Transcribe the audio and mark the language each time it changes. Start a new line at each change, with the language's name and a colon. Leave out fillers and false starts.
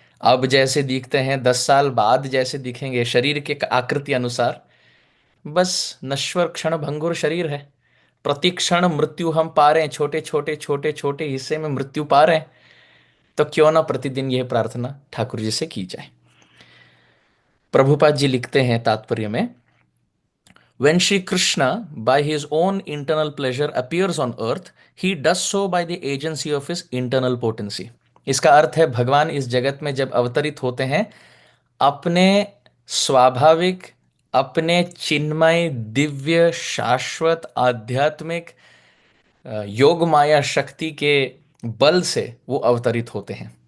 Hindi: अब जैसे दिखते हैं 10 साल बाद जैसे दिखेंगे शरीर के आकृति अनुसार, बस नश्वर क्षण भंगुर शरीर है। प्रति क्षण मृत्यु हम पा रहे हैं, छोटे छोटे छोटे छोटे हिस्से में मृत्यु पा रहे हैं। तो क्यों ना प्रतिदिन यह प्रार्थना ठाकुर जी से की जाए। प्रभुपाद जी लिखते हैं तात्पर्य में,
English: When Sri Krishna, by his own internal pleasure, appears on earth, he does so by the agency of his internal potency.
Hindi: इसका अर्थ है भगवान इस जगत में जब अवतरित होते हैं, अपने स्वाभाविक, अपने चिन्मय दिव्य शाश्वत आध्यात्मिक योग माया शक्ति के बल से वो अवतरित होते हैं।